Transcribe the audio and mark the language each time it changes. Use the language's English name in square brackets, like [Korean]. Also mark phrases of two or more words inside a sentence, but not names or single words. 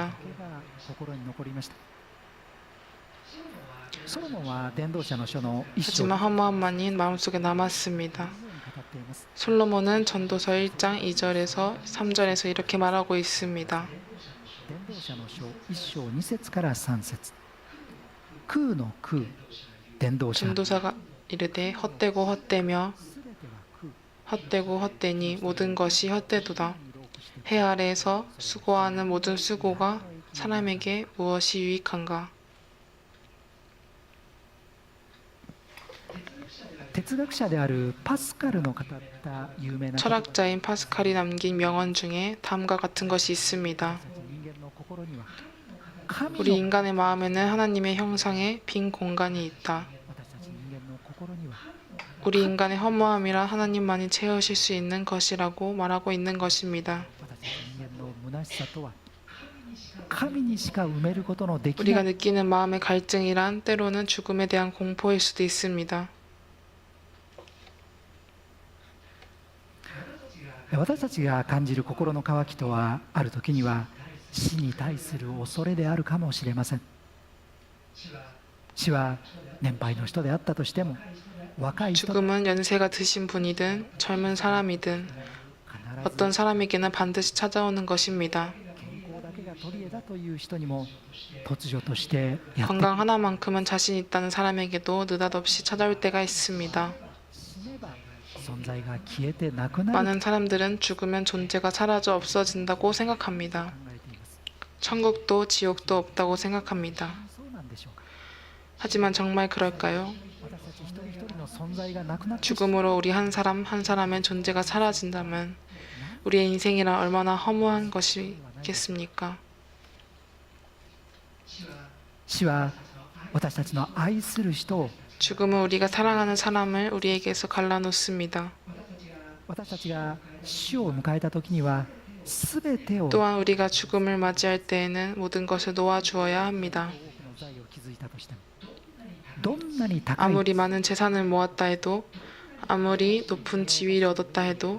[Japanese] だけが心に残りましたソロモンは伝道者の書の一章 [Korean] 하지만 허무함만이 마음속에 남았습니다. [Japanese] に語っています [Korean] 솔로몬은 전도서 1장 2절에서 3절에서 이렇게 말하고 있습니다. [Japanese] 伝道者の書一章2節から3節空の空伝道者 [Korean] 전도사가 이르되 헛되고 헛되며 [Japanese] すべては空 [Korean] 헛되고 헛되니 모든 것이 헛되도다. 해 아래에서 수고하는 모든 수고가 사람에게 무엇이 유익한가? [Japanese] 哲学者であるパスカルの語った有名な言葉 [Korean] 철학자인 파스칼이 남긴 명언 중에 다음과 같은 것이 있습니다. [Japanese] 人間の心には神 [Korean] 우리 [Japanese] の [Korean] 인간의 마음에는 하나님의 형상의 빈 공간이 있다. [Japanese] 私たち人間の心には [Korean] 우리 인간의 허무함이라 하나님만이 채우실 수 있는 것이라고 말하고 있는 것입니다. [Japanese] 私たち人間の虚しさとは神にしか埋めることのできな [Korean] 우리가 [Japanese] い [Korean] 느끼는 마음의 갈증이란 때로는 죽음에 대한 공포일 수도 있습니다. [Japanese] 私たちが感じる心の渇きとはある時には死に対する恐れであるかもしれません死は年配の人であったとしても若い人必 [Korean] 죽음은 연세가 드신 분이든 젊은 사람이든 [Japanese] ず [Korean] 어떤 사람에게는 반드시 찾아오는 것입니다. [Japanese] 健康だけが取り柄だという人にも突如としてやって [Korean] 건강 하나만큼은 자신 있다는 사람에게도 느닷없이 찾아올 때가 있습니다. [Japanese] 死ねば存在が消えてなくなると [Korean] 많은 사람들은 죽으면 존재가 사라져 없어진다고 생각합니다. [Japanese] 考えています [Korean] 천국도 지옥도 없다고 생각합니다. [Japanese] そうなんでしょうか [Korean] 하지만 정말 그럴까요? [Japanese] 私たち一人一人の存在がなくなってしまう [Korean] 죽음으로 우리 한 사람 한 사람의 존재가 사라진다면 우리의 인생이란 얼마나 허무한 것이겠습니까? [Japanese] 死は私たちの愛する人を [Korean] 죽음은 우리가 사랑하는 사람을 우리에게서 갈라놓습니다. [Japanese] 私たちが死を迎えた時には全てを多く [Korean] 또한 우리가 죽음을 맞이할 때에는 모든 것을 놓아주어야 합니다. [Japanese] の財を築いたとしてもどんなに高い [Korean] 아무리 많은 재산을 모았다 해도 아무리 높은 지위를 얻었다 해도